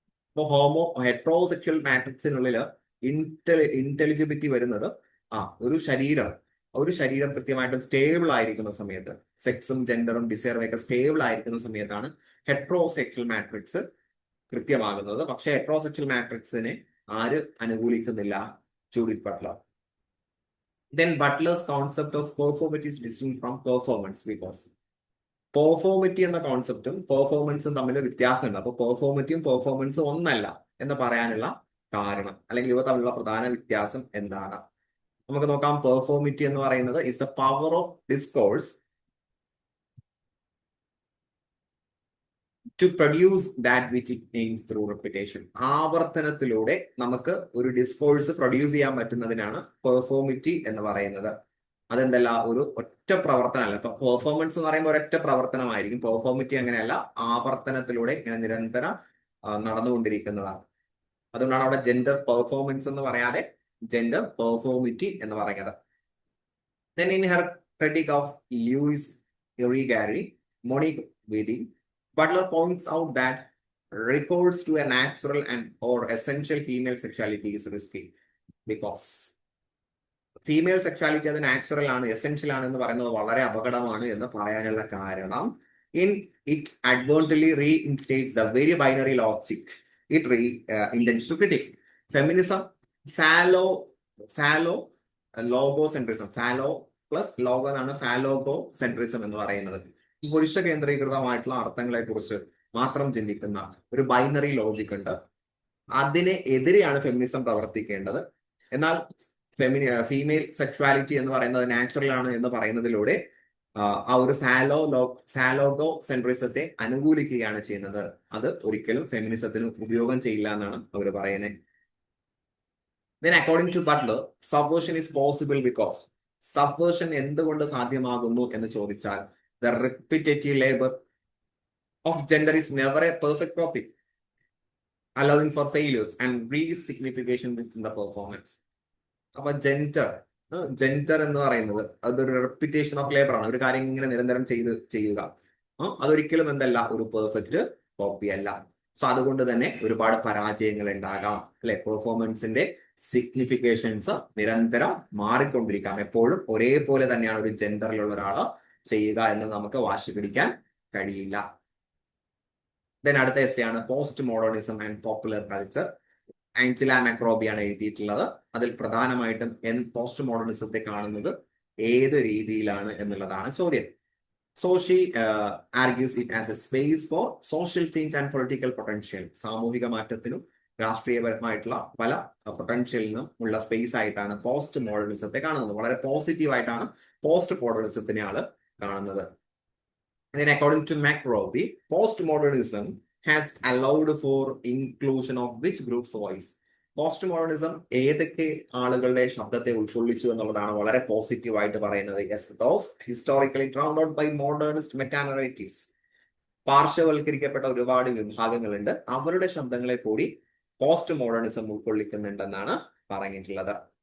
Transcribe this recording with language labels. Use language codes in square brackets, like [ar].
[ml] ഇപ്പോൾ ഹെട്രോസെക്ഷൽ മാട്രിക്സിനുള്ളിൽ ഇന്റലിജിബിലിറ്റി വരുന്നത് ഒരു ശരീരം കൃത്യമായിട്ടും സ്റ്റേബിൾ ആയിരിക്കുന്ന സമയത്ത്, സെക്സും ജെൻഡറും ഡിസയറും ഒക്കെ സ്റ്റേബിൾ ആയിരിക്കുന്ന സമയത്താണ് ഹെട്രോസെക്ഷൽ മാട്രിക്സ് കൃത്യമാകുന്നത്. പക്ഷെ ഹെട്രോസെക്ഷൽ മാട്രിക്സിനെ ആര് അനുകൂലിക്കുന്നില്ല? Judith Buttler. [en] Then Butler's concept of performity is distinct from performance because [ml] പെർഫോമിറ്റി എന്ന കോൺസെപ്റ്റും പെർഫോമൻസും തമ്മിൽ വ്യത്യാസമുണ്ട്. അപ്പൊ പെർഫോമിറ്റിയും പെർഫോമൻസും ഒന്നല്ല എന്ന് പറയാനുള്ള കാരണം, അല്ലെങ്കിൽ ഇവ തമ്മിലുള്ള പ്രധാന വ്യത്യാസം എന്താണ്? നമുക്ക് നോക്കാം. [en] performativity [ml] എന്ന് പറയുന്നത് [en] Is the power of discourse to produce that which it aims through repetition. [ml] ആവർത്തനത്തിലൂടെ നമുക്ക് ഒരു ഡിസ്കോഴ്സ് പ്രൊഡ്യൂസ് ചെയ്യാൻ പറ്റുന്നതിനാണ് പെർഫോമിറ്റി എന്ന് പറയുന്നത്. അതെന്തല്ല, ഒരു ഒറ്റ പ്രവർത്തനമല്ല. ഇപ്പൊ പെർഫോമൻസ് എന്ന് പറയുമ്പോൾ ഒരൊറ്റ പ്രവർത്തനമായിരിക്കും. പെർഫോമിറ്റി അങ്ങനെയല്ല, ആവർത്തനത്തിലൂടെ ഇങ്ങനെ നിരന്തരം നടന്നുകൊണ്ടിരിക്കുന്നതാണ്. അതുകൊണ്ടാണ് അവിടെ ജെൻഡർ പെർഫോമൻസ് എന്ന് പറയാതെ ജെൻഡർ പെർഫോമിറ്റി എന്ന് പറയുന്നത്. [en] Then in her critique of Louis Irigaray, Monique Wheatley, Butler points out that recourse to a natural and or essential female sexuality is risky. [ml] Because female sexuality അത് നാച്ചുറൽ ആണ്, essential ആണ് എന്ന് പറയുന്നത് വളരെ അപകടമാണ് എന്ന് പറയാനുള്ള കാരണം [en] It advertently reinstates the very binary logic it intends to critique. [ml] Feminism fallow ലോഗോസെൻട്രിസം, fallow plus logo എന്നാണ് ഫാലോഗോസെൻട്രിസം എന്ന് പറയുന്നത്. പുരുഷ കേന്ദ്രീകൃതമായിട്ടുള്ള അർത്ഥങ്ങളെ കുറിച്ച് മാത്രം ചിന്തിക്കുന്ന ഒരു ബൈനറി ലോജിക് ഉണ്ട്. അതിനെ എതിരെയാണ് ഫെമിനിസം പ്രവർത്തിക്കേണ്ടത്. എന്നാൽ ഫീമെയിൽ സെക്ഷുവാലിറ്റി എന്ന് പറയുന്നത് നാച്ചുറൽ ആണ് എന്ന് പറയുന്നതിലൂടെ ആ ഒരു ഫാലോഗോ സെൻട്രിസത്തെ അനുകൂലിക്കുകയാണ് ചെയ്യുന്നത്. അത് ഒരിക്കലും ഫെമിനിസത്തിന് ഉപയോഗം ചെയ്യില്ല എന്നാണ് അവർ പറയുന്നത്. [en] Then according to Butler, subversion is possible because subversion [ml] എന്തുകൊണ്ട് സാധ്യമാകുന്നു എന്ന് ചോദിച്ചാൽ [en] the repetitive labor of gender is never a perfect topic, allowing for failures and re-signification within the performance. [ml] അപ്പൊ ജെൻഡർ എന്ന് പറയുന്നത് അതൊരു റെപ്പിറ്റേഷൻ ഓഫ് ലേബർ ആണ്. ഒരു കാര്യം ഇങ്ങനെ നിരന്തരം ചെയ്യുക, അതൊരിക്കലും എന്തല്ല, ഒരു പെർഫെക്റ്റ് കോപ്പി അല്ല. സോ അതുകൊണ്ട് തന്നെ ഒരുപാട് പരാജയങ്ങൾ ഉണ്ടാകാം അല്ലെ. പെർഫോമൻസിന്റെ സിഗ്നിഫിക്കേഷൻസ് നിരന്തരം മാറിക്കൊണ്ടിരിക്കാം. എപ്പോഴും ഒരേപോലെ തന്നെയാണ് ഒരു ജെൻഡറിലുള്ള ഒരാള് ചെയ്യുക എന്ന് നമുക്ക് വാശി പിടിക്കാൻ കഴിയില്ല. ദെൻ അടുത്ത എസ്സെയാണ് post modernism and popular culture. Angela മാക്രോബിയാണ് എഴുതിയിട്ടുള്ളത്. അതിൽ പ്രധാനമായിട്ടും പോസ്റ്റ് മോഡേണിസത്തെ കാണുന്നത് ഏത് രീതിയിലാണ് എന്നുള്ളതാണ് ചോദ്യം. [en] So she argues it as a space for social change and political potential. [ml] സാമൂഹിക മാറ്റത്തിനും രാഷ്ട്രീയപരമായിട്ടുള്ള പല പൊട്ടൻഷ്യലിനും ഉള്ള സ്പേസ് ആയിട്ടാണ് പോസ്റ്റ് മോഡേണിസത്തെ കാണുന്നത്. വളരെ പോസിറ്റീവ് ആയിട്ടാണ് പോസ്റ്റ് മോഡേണിസത്തിനെ ആള് കാണുന്നത്. [en] Then according to McRobbie, postmodernism has allowed for inclusion of which group's voice? [ml] Post modernism ഏതൊക്കെ ആളുകളുടെ ശബ്ദത്തെ ഉൾക്കൊള്ളിച്ചു എന്നുള്ളതാണ് വളരെ പോസിറ്റീവ് ആയിട്ട് പറയുന്നത്. [en] Historically drowned out by modernist metanarratives. [ml] പാർശ്വവൽക്കരിക്കപ്പെട്ട ഒരുപാട് വിഭാഗങ്ങളുണ്ട്, അവരുടെ ശബ്ദങ്ങളെ കൂടി പോസ്റ്റ് മോഡേണിസം ഉൾക്കൊള്ളിക്കുന്നുണ്ടെന്നാണ് പറഞ്ഞിട്ടുള്ളത്.